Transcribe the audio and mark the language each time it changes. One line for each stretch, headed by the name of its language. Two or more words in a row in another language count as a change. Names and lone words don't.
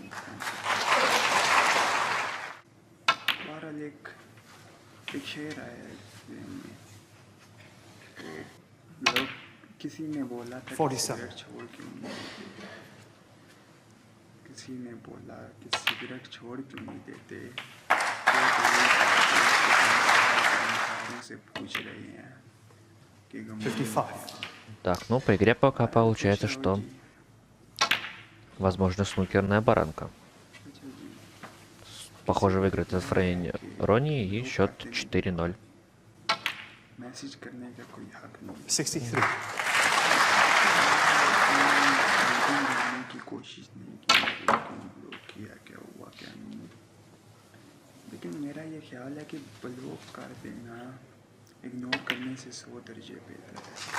Hindi: बहरहाल एक शेर आया है इसमें कि लोग किसी ने बोला था कि
English: 47.
Hindi: सिगरेट छोड़ क्यों नहीं देते किसी ने बोला कि सिगरेट छोड़ क्यों नहीं देते से पूछ रहे हैं कि गमगीन
English: 55.
Russian: Так, ну по игре пока получается, что возможно снукерная баранка.
Hindi: अच्छा जी
Russian: Похоже, выиграет этот фрейм Ронни и счет 4-0.
Hindi: मैसेज करने का कोई हक नहीं
English: 63.
Hindi: जानने की कोशिश नहीं की कि क्यों ब्लॉक किया क्या हुआ क्या नहीं लेकिन मेरा ये ख्याल है कि ब्लॉक कर देना इग्नोर करने से 100 दर्जे बेहतर है